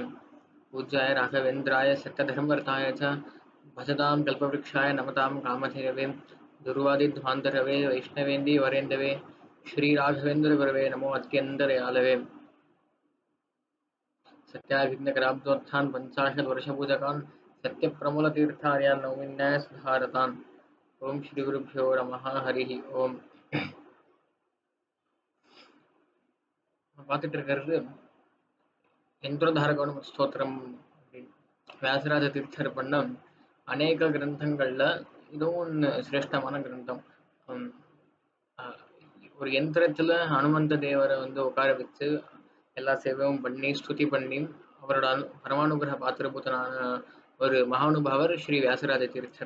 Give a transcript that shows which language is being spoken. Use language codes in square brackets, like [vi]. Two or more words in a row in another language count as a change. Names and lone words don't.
[sa] पूज्याय राघवेन्द्राय सत्यधर्मरताय च भजतां कल्पवृक्षाय नमतां कामधेनवे दुर्वादिध्वान्तरवे वैष्णवेन्दि वरेन्दवे श्रीराघवेन्द्रगुरवे नमो अत्यन्तदयालवे। सत्याभिज्ञकराब्दोत्थान् पञ्चाशद्वर्षपूजकान् सत्यप्रमूलतीर्थार्यान् नौमिन्यायसुधारतान्। ओम श्री गुरुभ्यो नमः हरिः ओम। [ta] பார்த்துட்டு இருக்கிறது யந்திரோதாரகோண ஸ்தோத்திரம். வியாசராஜ தீர்த்தர் பண்ண அநேக கிரந்தங்கள்ல இதுவும் ஒன்று சிரேஷ்டமான கிரந்தம். ஒரு யந்திரத்துல ஹனுமந்த தேவரை உட்கார வச்சு எல்லா சேவையும் பண்ணி ஸ்துதி பண்ணி அவரோட பரமானுகிரக பாத்திரபூதனான ஒரு மகானுபாவர் ஸ்ரீ வியாசராஜ தீர்த்தர்.